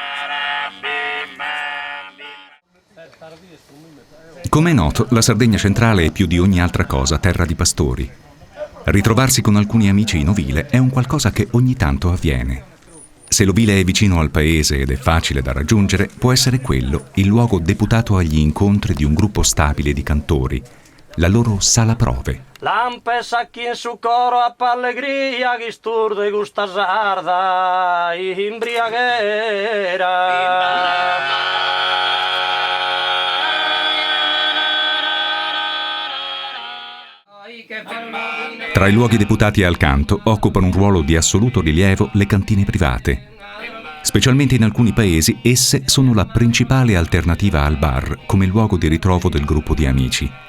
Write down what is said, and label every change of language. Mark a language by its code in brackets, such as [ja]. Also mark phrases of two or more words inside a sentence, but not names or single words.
[it] Come è noto, la Sardegna centrale è più di ogni altra cosa terra di pastori. Ritrovarsi con alcuni amici in ovile è un qualcosa che ogni tanto avviene. Se l'ovile è vicino al paese ed è facile da raggiungere, può essere quello il luogo deputato agli incontri di un gruppo stabile di cantori, la loro sala prove. [sc] Lampesa chi in su coro a pallegria, chi sturdo e gusta sarda, imbriaghera. [it] Tra i luoghi deputati al canto occupano un ruolo di assoluto rilievo le cantine private. Specialmente in alcuni paesi esse sono la principale alternativa al bar come luogo di ritrovo del gruppo di amici.